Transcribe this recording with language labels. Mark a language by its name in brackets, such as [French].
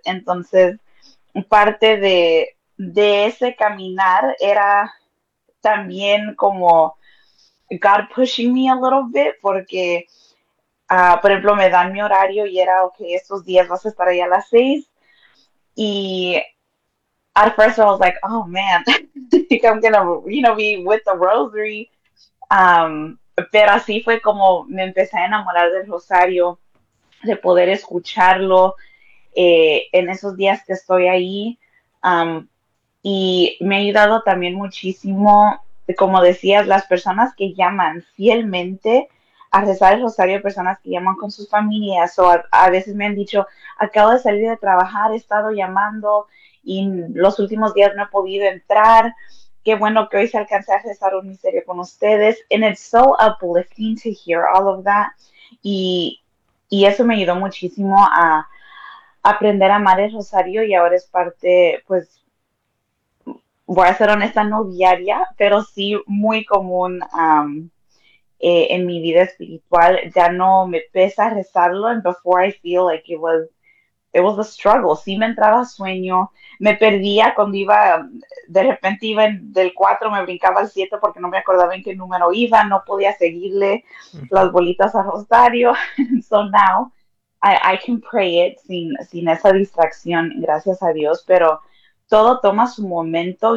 [Spanish] Entonces, parte de ese caminar era también como [English] God pushing me a little bit, [Spanish] porque, por ejemplo, me dan mi horario y era, ok, estos días vas a estar ahí a las 6. [English] Y at first I was like, oh man, I think I'm gonna be with the rosary. [Spanish] Pero así fue como me empecé a enamorar del rosario, de poder escucharlo en esos días que estoy ahí. Y me ha ayudado también muchísimo, como decías, las personas que llaman fielmente a rezar el rosario, personas que llaman con sus familias, o a veces me han dicho, acabo de salir de trabajar, he estado llamando y los últimos días no he podido entrar, qué bueno que hoy se alcance a rezar un misterio con ustedes. [English] And it's so uplifting to hear all of that. [Spanish] Y eso me ayudó muchísimo a aprender a amar el rosario, y ahora es parte, pues, voy a ser honesta, no diaria, pero sí muy común en mi vida espiritual. Ya no me pesa rezarlo, [English] and before I feel like it was a struggle. [Spanish] Sí me entraba sueño, me perdía cuando iba, de repente iba del 4, me brincaba al 7 porque no me acordaba en qué número iba, no podía seguirle las bolitas al rosario. [English] So now I can pray it [Spanish] sin esa distracción, gracias a Dios, pero todo toma su momento.